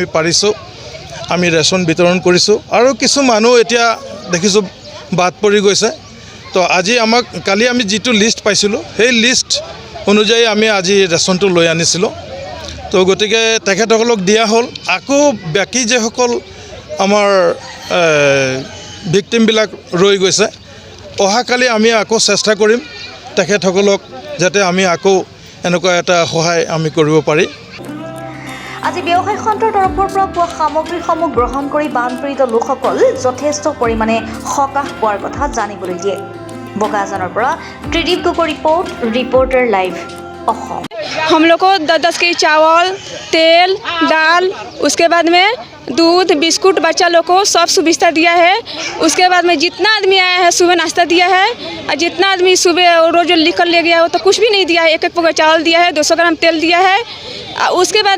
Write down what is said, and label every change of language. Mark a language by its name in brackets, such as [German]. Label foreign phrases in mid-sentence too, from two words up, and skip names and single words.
[Assamese] পাৰিছোঁ আমি ৰেচন বিতৰণ কৰিছোঁ আৰু কিছু মানুহ এতিয়া দেখিছোঁ বাদ পৰি গৈছে তো আজি আমাক কালি আমি যিটো লিষ্ট পাইছিলোঁ সেই লিষ্ট অনুযায়ী আমি আজি ৰেচনটো লৈ আনিছিলোঁ তো গতিকে তেখেতসকলক দিয়া হ'ল আকৌ বাকী যেসকল আমাৰ ভিক্টিমবিলাক ৰৈ গৈছে অহাকালি আমি আকৌ চেষ্টা কৰিম তেখেতসকলক যাতে আমি আকৌ এনেকুৱা এটা সহায় আমি কৰিব পাৰি আজি ব্যৱসায়ী সন্থাৰ তৰফৰ পৰা পোৱা সামগ্ৰীসমূহ গ্ৰহণ কৰি বানপীড়িত লোকসকল যথেষ্ট পৰিমাণে সকাহ পোৱাৰ কথা জানিবলৈ দিয়ে বোকাজানৰ পৰা ত্ৰিদীপ গগৈ रिपोर्टर लाइव অসম [Hindi] हम लोग को 10 के चावल तेल दाल उसके बाद में दूध बिस्कुट बच्चा लोग को सब सुविधा दिया है उसके बाद में जितना आदमी आया है सुबह नाश्ता दिया है और जितना आदमी सुबह रोज लिख कर ले गया हो तो कुछ भी नहीं दिया है 1 पौवा चावल दिया है 200 ग्राम तेल दिया है उसके बाद